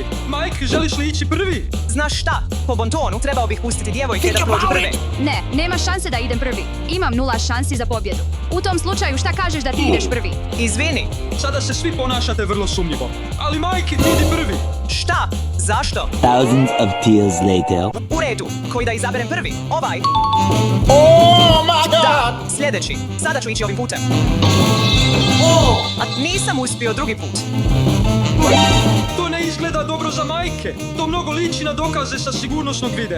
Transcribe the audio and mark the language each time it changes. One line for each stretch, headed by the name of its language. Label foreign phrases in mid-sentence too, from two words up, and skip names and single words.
Bosnian: Mike, želiš li ići prvi? Znaš šta? Po bontonu trebao bih pustiti djevojke da prođu prve. Ne, nema šanse da idem prvi. Imam 0 šansi za pobjedu. U tom slučaju šta kažeš da ti ideš prvi? Izvini. Sada se svi ponašate vrlo sumnjivo. Ali Mike, ti idi prvi. Šta? Zašto?
English: Thousands of tears later.
Bosnian: U redu. Koji da izaberem prvi? Ovaj. Da, sljedeći. Sada ću ići ovim putem. A nisam uspio drugi put. To ne izgleda dobro za Majke. To mnogo liči na dokaze sa sigurnosnog videa.